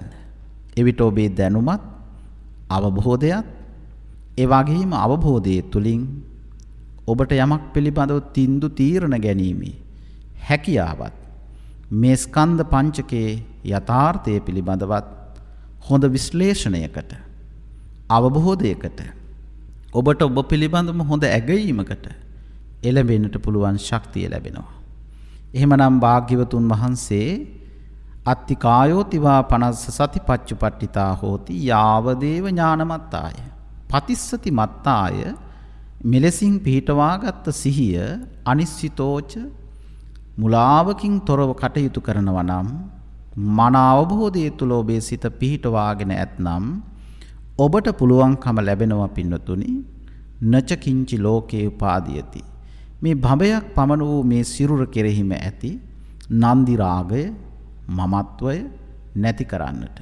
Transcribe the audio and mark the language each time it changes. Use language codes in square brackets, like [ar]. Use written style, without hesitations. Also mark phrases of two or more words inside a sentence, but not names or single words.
[si] එවිට ඔබේ දැනුමත් අවබෝධයත් ඒ වගේම අවබෝධයේ තුලින් ඔබට යමක් පිළිබඳව තීන්දුව තීරණ ගැනීමේ හැකියාවත් මේ ස්කන්ධ පංචකයේ යථාර්ථය පිළිබඳවත් හොඳ විශ්ලේෂණයකට අවබෝධයකට ඔබට ඔබ පිළිබඳව හොඳ ඇගයීමකට එළඹෙන්නට පුළුවන් ශක්තිය ලැබෙනවා. එහෙමනම් භාග්‍යවතුන් වහන්සේ [pi] අත්ති කායෝතිවා පනස්ස සතිපච්චුපට්ඨිතා හෝති යාවදේව ඥානමත්තාය පතිස්සති මත්තාය [si] මෙලෙසින් පිහිටවාගත් සිහිය අනිශ්චිතෝච මුලාවකින් තොරව කටයුතු කරනවා නම් මන අවබෝධය තුළ ඔබේ සිත පිහිටවාගෙන ඇතනම් ඔබට පුළුවන්කම ලැබෙනවා පින්නතුනි [pi] නච කිංචි ලෝකේ උපාදීයති [si] මේ භවයක් පමණ වූ මේ සිරුර කෙරෙහිම ඇති නන්දි රාගය මමත්වය නැති කරන්නට.